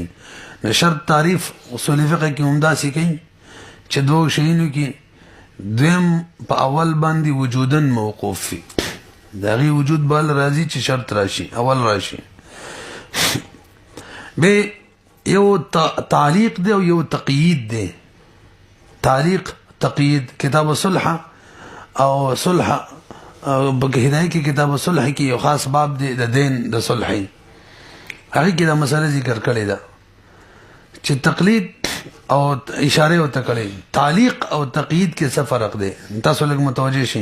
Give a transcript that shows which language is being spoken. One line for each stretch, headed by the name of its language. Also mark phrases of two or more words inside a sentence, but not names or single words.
Pashto: نو شرط تعریف اصول فقه کې هم داسې کوي چې دوه شیانو کې دویم په اول باندې وجودن موقوف وي د هغې وجود بل راځي چې شرط راشي اول راشي. بیا یو تعلیق دی او یو تقیید دی. تعلیق تقیید کتاب صلح او صلح په هدایه کې کتاب صلح کې یو خاص باب دی د دین د صلح هغې کې دا مسله ذکر کړې ده چې تقلید او اشاره ورته کړې تعلیق او تقیید کې څه فرق دی تاسو لږ متوجه شئ.